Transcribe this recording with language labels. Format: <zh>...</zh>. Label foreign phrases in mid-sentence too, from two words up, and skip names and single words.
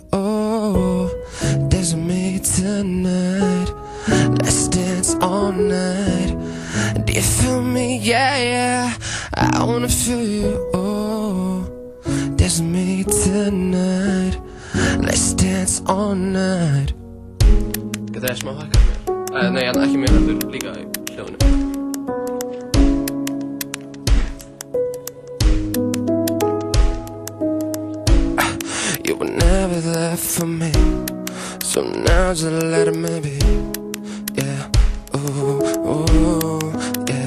<en>Oh, dance with me tonight. Let's dance all night. Do you feel me? Yeah, yeah. I wanna feel you. Oh, dance with me tonight. Let's dance all night.</en> <is>Getur það smá hækkað mér? Nei, ekki mér, heldur líka í hljóðinu.</is> <en>You were never there for me, so now just let me be. Yeah, ooh, ooh, yeah.</en>